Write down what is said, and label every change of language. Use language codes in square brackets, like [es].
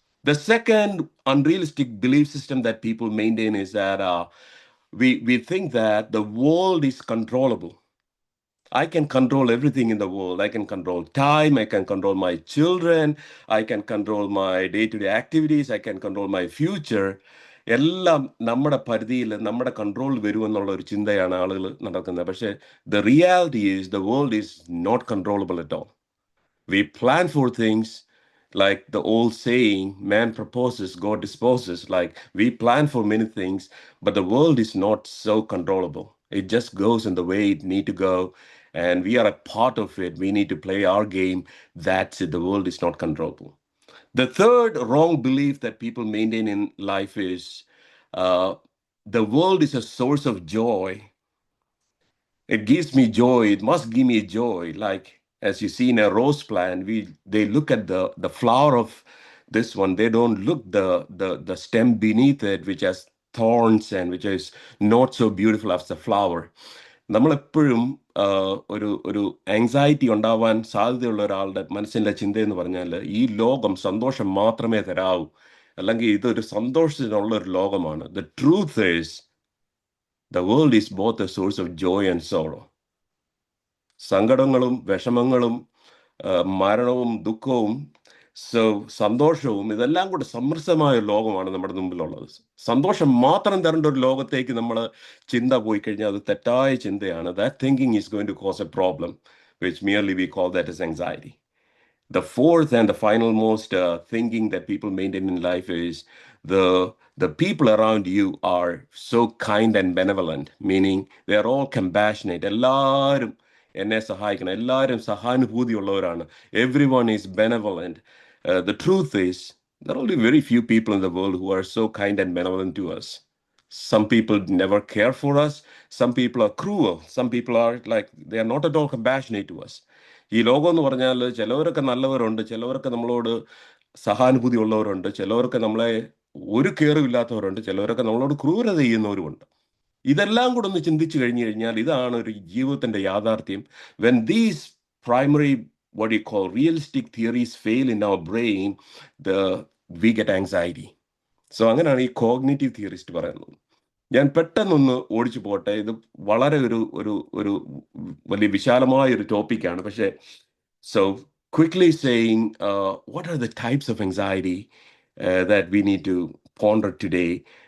[en] The second unrealistic belief system that people maintain is that we think that the world is controllable. I can control everything in the world. I can control time. I can control my children. I can control my day-to-day activities. I can control my future. [ml] എല്ലാം നമ്മുടെ പരിധിയിൽ നമ്മുടെ control വരുമെന്നുള്ള ഒരു ചിന്തയാണ് ആളുകൾ നടക്കുന്നത്. [en] പക്ഷേ the reality is the world is not controllable at all. We plan for things, like the old saying, man proposes, God disposes. Like, we plan for many things, but the world is not so controllable. It just goes in the way it need to go, and we are a part of it. We need to play our game. That's it. The world is not controllable. The third wrong belief that people maintain in life is the world is a source of joy. It gives me joy. It must give me joy. Like, as you see in a rose plant, they look at the flower of this one. They don't look the stem beneath it, which has thorns and which is not so beautiful as the flower. [ml] നമ്മളെപ്പോഴും ഒരു anxiety ഉണ്ടാവാൻ സാധ്യതയുള്ള ഒരാളുടെ മനസ്സിൻ്റെ ചിന്തയെന്ന് പറഞ്ഞാൽ ഈ ലോകം സന്തോഷം മാത്രമേ തരാവൂ, അല്ലെങ്കിൽ ഇതൊരു സന്തോഷത്തിനുള്ള ഒരു ലോകമാണ്. [en] The truth is, the world is both a source of joy and sorrow. [ml] സങ്കടങ്ങളും വിഷമങ്ങളും മരണവും ദുഃഖവും സന്തോഷവും ഇതെല്ലാം കൂടെ സമ്മിശ്രമായ ഒരു ലോകമാണ് നമ്മുടെ മുമ്പിലുള്ളത്. സന്തോഷം മാത്രം തരേണ്ട ഒരു ലോകത്തേക്ക് നമ്മൾ ചിന്ത പോയി കഴിഞ്ഞാൽ അത് തെറ്റായ ചിന്തയാണ്. [en] That thinking is going to cause a problem, which merely we call that as anxiety. The fourth and the final most thinking that people maintain in life is the people around you are so kind and benevolent, meaning they are all compassionate. [ml] എല്ലാവരും എന്നെ സഹായിക്കണം, എല്ലാവരും സഹാനുഭൂതിയുള്ളവരാണ്. [en] Everyone is benevolent. The truth is, there are only very few people in the world who are so kind and benevolent to us. Some people never care for us. Some people are cruel. Some people are like, they are not at all compassionate to us. [ml] ഈ ലോകം എന്ന് പറഞ്ഞാൽ ചിലവരൊക്കെ നല്ലവരുണ്ട്, ചിലവരൊക്കെ നമ്മളോട് സഹാനുഭൂതി ഉള്ളവരുണ്ട്, ചിലവർക്ക് നമ്മളെ ഒരു കെയറും ഇല്ലാത്തവരുണ്ട്, ചിലവരൊക്കെ നമ്മളോട് ക്രൂരത ചെയ്യുന്നവരുമുണ്ട്. ഇതെല്ലാം കൂടെ ഒന്ന് ചിന്തിച്ചു കഴിഞ്ഞു കഴിഞ്ഞാൽ ഇതാണ് ഒരു ജീവിതത്തിന്റെ യാഥാർത്ഥ്യം. [en] When these primary, what you call realistic theories fail in our brain, we get anxiety. [ml] So അങ്ങനെയാണ് ഈ കോഗ്നിറ്റീവ് തിയറിസ്റ്റ് പറയുന്നത്. ഞാൻ പെട്ടെന്നൊന്ന് ഓടിച്ചു പോട്ടെ. ഇത് വളരെ ഒരു വലിയ വിശാലമായ ഒരു ടോപ്പിക്കാണ്. [en] പക്ഷേ so quickly saying, what are the types of anxiety that we need to ponder today?